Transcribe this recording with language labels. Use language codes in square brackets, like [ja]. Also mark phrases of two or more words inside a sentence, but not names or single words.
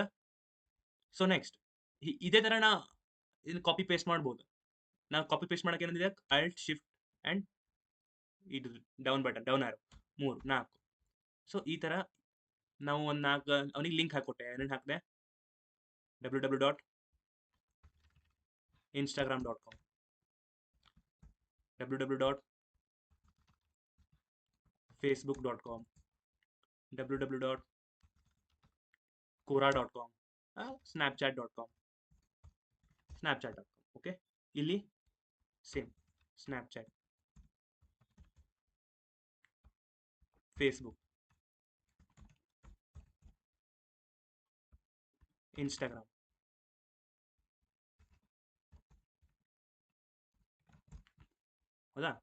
[en] so next [kn] ಇದೇ ತರ ನಾ ಇದನ್ನ [en] copy paste [kn] ಮಾಡ್ಬೋದು. ನಾವು [en] copy paste [kn] ಮಾಡಕ್ಕೆ ಏನಿದೆ, [en] alt shift and [kn] ಇದು [en] down button, down arrow [kn] 3 4. ಸೊ ಈ ತರ ನಾವು ಒಂದು 4 ಅವನಿಗೆ ಲಿಂಕ್ ಹಾಕೊಟ್ಟೆ. ಏನೇನು ಹಾಕಿದೆ, www.instagram.com, www.facebook.com, www.quora.com, snapchat.com. ಓಕೆ, ಇಲ್ಲಿ ಸೇಮ್ ಸ್ನ್ಯಾಪ್ಚಾಟ್, ಫೇಸ್ಬುಕ್, ಇನ್ಸ್ಟಾಗ್ರಾಮ್. ಹೌದಾ?